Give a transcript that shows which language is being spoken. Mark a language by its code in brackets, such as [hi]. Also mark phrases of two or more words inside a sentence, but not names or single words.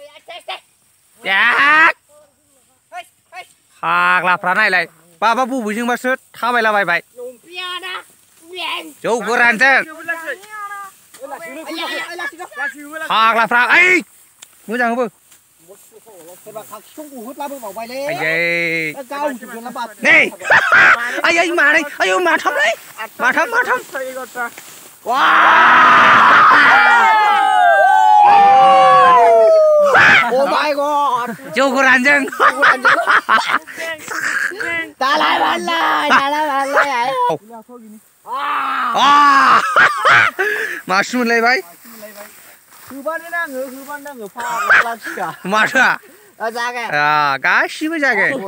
[brx] फाग्लाफ्रा नायलाय बाबा बबेजोंबासो थाबायलाबायबाय जौ गोरानजों फाग्लाफ्रा मोजां होबो माथाम [en] Oh my god! [brx] जौ गोरानजों दालाय मासि मोनलायबाय होबानो नाङो फाग्ला माथोआ गासिबो जागोन